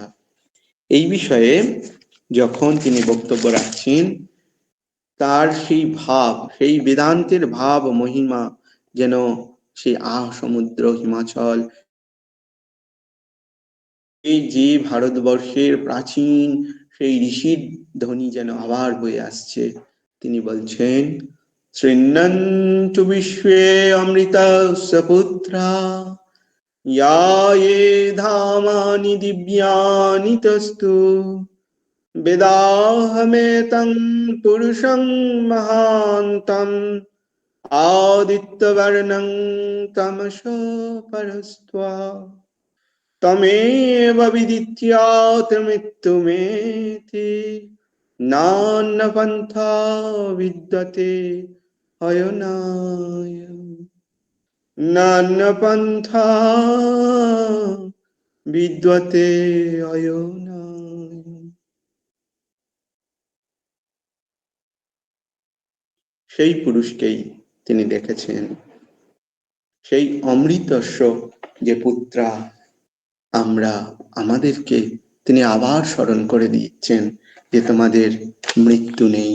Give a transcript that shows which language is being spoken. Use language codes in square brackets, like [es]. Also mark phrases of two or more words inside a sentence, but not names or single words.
[bn] এই বিষয়ে যখন তিনি বক্তব্য রাখছেন, তার সেই ভাব, সেই বেদান্তের ভাব মহিমা যেন সেই সমুদ্র হিমাচল, এই যে ভারতবর্ষের প্রাচীন সেই ঋষির ধ্বনি যেন আবার বয়ে আসছে। তিনি বলছেন, [sa] শৃণ্বন্তু বিশ্বে অমৃতস্য পুত্রা ইয়া ये ধামানি দিব্যানি তস্তু বেদাহমেতং পুরুষং মহান্তম আদিত্যবর্ণং তমসো পরস্ত্বা তমেব বিদিত্যাত মৃত্যুমেতি নান্য পন্থা বিদ্যতে অয়নায় নান্য পন্থা বিদ্যতে অয়নায়। [bn] সেই পুরুষকেই তিনি দেখেছেন, সেই অমৃতস্য যে পুত্রা আমরা, আমাদেরকে তিনি আবার স্মরণ করে দিচ্ছেন যে তোমাদের মৃত্যু নেই।